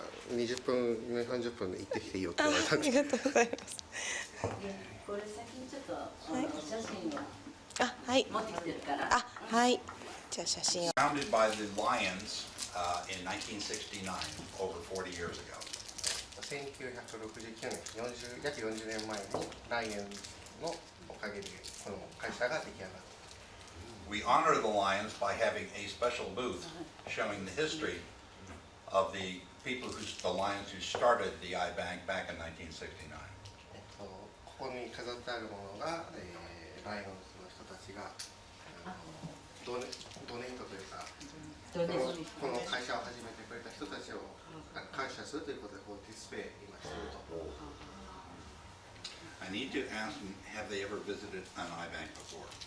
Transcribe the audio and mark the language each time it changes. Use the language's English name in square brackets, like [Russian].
[Japanese] ？20分、30分で行ってきていいよって言われたんです。ありがとうございます。これ先にちょっとお写真を持ってきてるから。はい。じゃあ写真を。 [English] Founded by the Lions in 1969, over 40 years ago. [Japanese] 1969年、約40年前にライオンのおかげでこの会社が出来上がった。 [English] We honor the Lions by having a special booth showing the history of the people the Lions who started the iBank back in 1969. [Japanese] ここに飾ってあるものが、ライオンズの人たちがドネートというか、この会社を始めてくれた人たちを感謝するということで、こうディスプレイ今していると。 [English] I need to ask them, have they ever visited an iBank before?